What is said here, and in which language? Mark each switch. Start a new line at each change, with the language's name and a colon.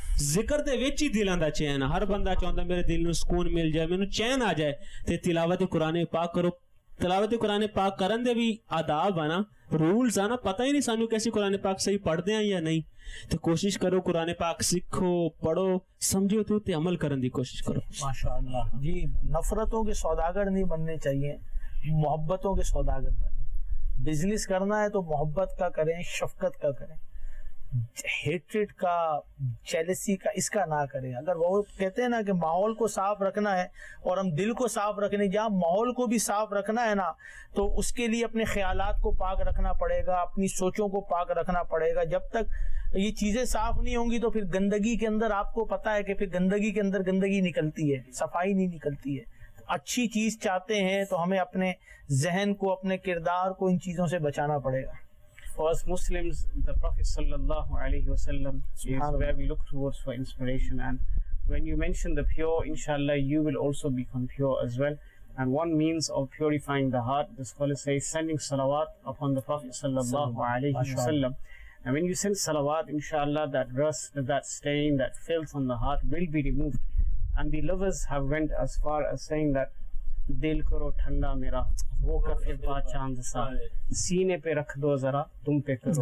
Punjabi: ਜ਼ਿਕਰ ਦੇ ਵਿੱਚ ਹੀ ਦਿਲਾਂ ਦਾ ਚੈਨ ਆ ਹਰ ਬੰਦਾ ਚਾਹੁੰਦਾ ਮੇਰੇ ਦਿਲ ਨੂੰ ਸਕੂਨ ਮਿਲ ਜਾਏ ਮੈਨੂੰ ਚੈਨ ਆ ਜਾਏ ਤੇ ਤਿਲਾਵਤ ਕੁਰਾਨ ਪਾਕ ਕਰੋ تلاوت قرآن پاک کرن دے بھی آداب آنا رولز آنا پتہ ہی نہیں سانو کیسی قرآن پاک صحیح پڑھ دیں یا نہیں تو کوشش کرو قرآن پاک سکھو پڑھو سمجھو تو عمل کرن دی کوشش کرو
Urdu: ماشاءاللہ جی نفرتوں کے سوداگر نہیں بننے چاہیے محبتوں کے سوداگر بنے بزنس کرنا ہے تو محبت کا کریں شفقت کا کریں ہیٹریٹ کا جیلسی کا اس کا نہ کریں اگر وہ کہتے ہیں نا کہ ماحول کو صاف رکھنا ہے اور ہم دل کو صاف رکھنے جہاں ماحول کو بھی صاف رکھنا ہے نا تو اس کے لیے اپنے خیالات کو پاک رکھنا پڑے گا اپنی سوچوں کو پاک رکھنا پڑے گا جب تک یہ چیزیں صاف نہیں ہوں گی تو پھر گندگی کے اندر آپ کو پتہ ہے کہ پھر گندگی کے اندر گندگی نکلتی ہے صفائی نہیں نکلتی ہے اچھی چیز چاہتے ہیں تو ہمیں اپنے ذہن کو اپنے کردار کو ان چیزوں سے بچانا پڑے گا
English: For us Muslims, the Prophet sallallahu alaihi wasallam is where we look towards for inspiration, and when you mention the pure, inshallah you will also become pure as well. And one means of purifying the heart, the scholars say, sending salawat upon the Prophet sallallahu alaihi wasallam. And when you send salawat, inshallah that rust, that stain, that filth on the heart will be removed. And the lovers have went as far as saying that
Urdu: دل کرو ٹھنڈا میرا وہ کفے پا چاند سا سینے پہ رکھ دو ذرا تم پہ کرو